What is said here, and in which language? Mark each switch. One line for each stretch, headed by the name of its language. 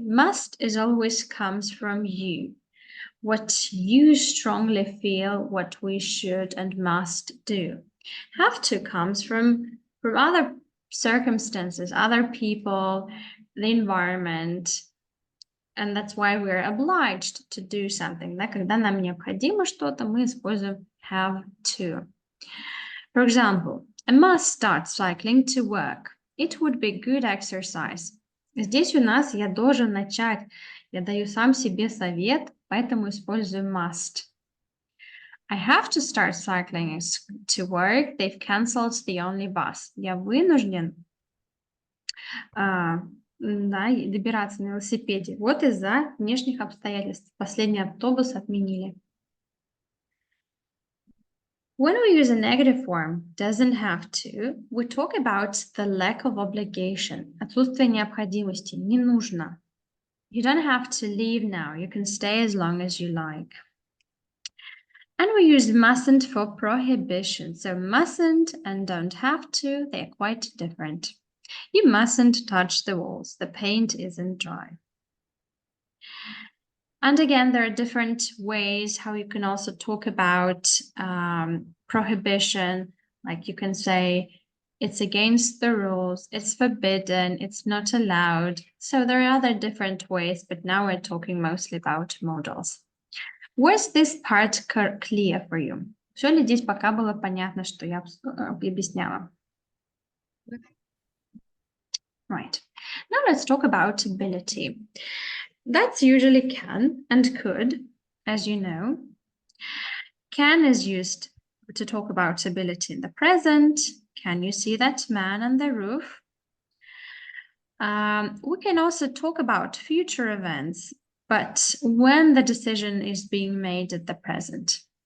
English: Must is always comes from you. What you strongly feel, what we should and must do. Have to comes from other circumstances, other people, the environment, and that's why we're obliged to do something.
Russian: Да? Когда нам необходимо что-то, мы используем have to.
English: For example, I must start cycling to work. It would be good exercise.
Russian: Здесь у нас я должен начать. Я даю сам себе совет, поэтому использую must. I have to start cycling to work. They've cancelled the only bus. Я вынужден добираться на велосипеде. Вот из-за внешних обстоятельств. Последний автобус отменили.
English: When we use a negative form, doesn't have to, we talk about the lack of obligation.
Russian: Отсутствие необходимости. Не нужно.
English: You don't have to leave now. You can stay as long as you like. And we use mustn't for prohibition. So mustn't and don't have to, they're quite different. You mustn't touch the walls. The paint isn't dry. And again, there are different ways how you can also talk about prohibition. Like you can say, it's against the rules, it's forbidden, it's not allowed. So there are other different ways, but now we're talking mostly about modals. Was this part clear for you?
Russian: Все ли здесь пока было понятно, что я объясняла?
English: Right. Now let's talk about ability. That's usually can and could, as you know. Can is used to talk about ability in the present. Can you see that man on the roof? We can also talk about future events, but when the decision is being made at the present.